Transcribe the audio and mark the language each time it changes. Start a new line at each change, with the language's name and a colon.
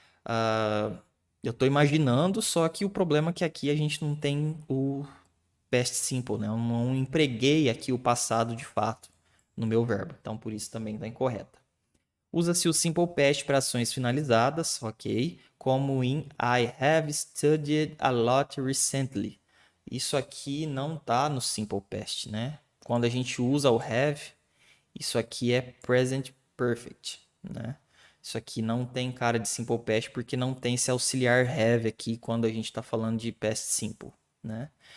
Portuguese: Ah, eu estou imaginando, só que o problema é que aqui a gente não tem o past simple, né? Eu não empreguei aqui o passado de fato no meu verbo, então por isso também está incorreta. Usa-se o simple past para ações finalizadas, ok? Como em
English: I have studied a lot recently.
Portuguese: Isso aqui não está no simple past, né? Quando a gente usa o have, isso aqui é present perfect, né? Isso aqui não tem cara de simple past porque não tem esse auxiliar have aqui quando a gente está falando de past simple, né?